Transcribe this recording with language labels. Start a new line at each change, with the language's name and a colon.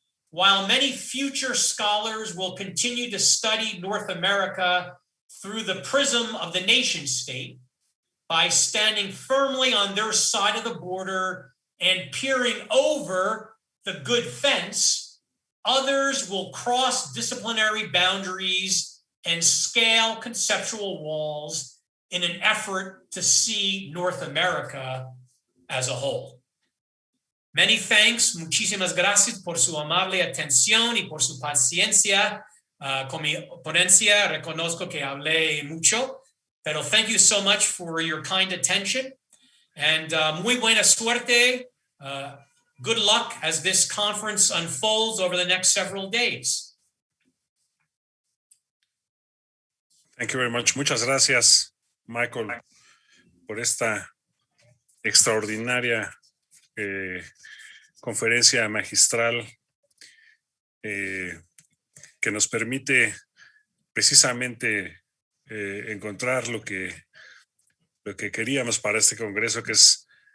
English: While many future scholars will continue to study North America through the prism of the nation state, by standing firmly on their side of the border and peering over the good fence, others will cross disciplinary boundaries and scale conceptual walls in an effort to see North America as a whole. Many thanks,
Spanish: muchísimas gracias por su amable atención y por su paciencia. Con mi ponencia reconozco que hablé mucho, pero
English: thank you so much for your kind attention, and
Spanish: muy buena suerte.
English: Good luck as this conference unfolds over the next several days. Thank you very much.
Spanish: Muchas gracias, Michael, por esta extraordinaria conferencia magistral que nos permite precisamente encontrar lo que queríamos para este congreso, que es